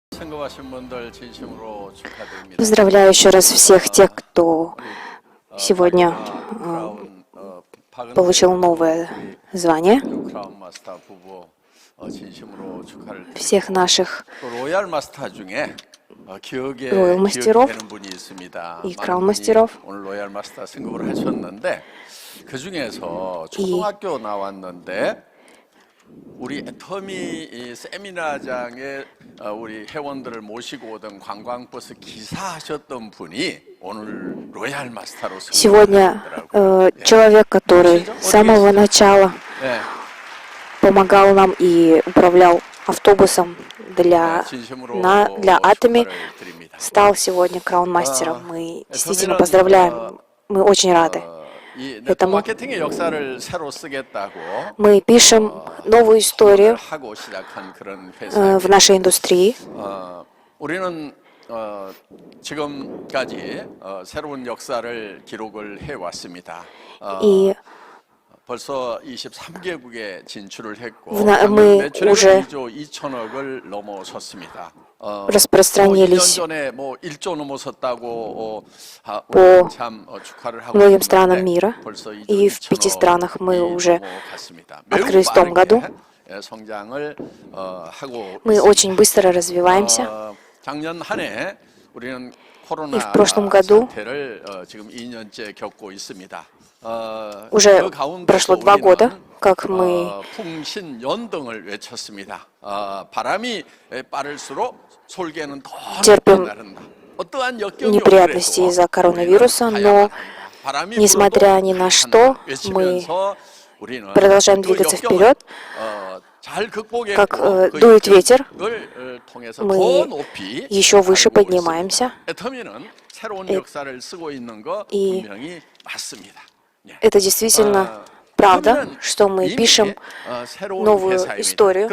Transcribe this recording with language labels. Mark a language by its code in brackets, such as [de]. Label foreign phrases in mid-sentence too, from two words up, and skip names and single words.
[ru] Поздравляю еще раз всех тех, кто сегодня получил новое звание, всех наших роял-мастеров и краун-мастеров. [ko] 우리 애터미 세미나장에 우리 회원들을 모시고 오던 관광버스 기사하셨던 분이 오늘 로얄 마스터로 [ru] Сегодня человек, который с самого начала помогал нам и управлял автобусом для Atomy, стал сегодня краун-мастером. Мы действительно поздравляем, мы очень рады этому. Мы пишем новую историю в нашей индустрии. И [ko] 벌써 23개국에 진출을 했고 [ru] мы уже [ko] 넘어섰습니다. [ru] распространились [ko] 2년 전에 뭐 1조 넘어섰다고 [ru] по [ko] 참 축하를 하고 [ru] многим странам мира. [ko] 벌써 [ru] И в 5 странах мы уже [ko] 넘어갔습니다. [ru] открылись в том году. [ko] 성장을 하고 [ru] Мы очень быстро развиваемся. [ko] 작년 한 해 우리는 코로나 사태를 지금 2년째 겪고 있습니다. [ru] Уже прошло 2 года, как мы [ko] 풍신연등을 외쳤습니다. 바람이 빠를수록 솔개는 더 [ru] терпим [ko] 나른다. 어떠한 역경이 [ru] неприятности из-за коронавируса, но несмотря ни на что, мы продолжаем двигаться вперед. Как дует ветер, мы еще выше поднимаемся. И это действительно правда, что мы пишем новую историю.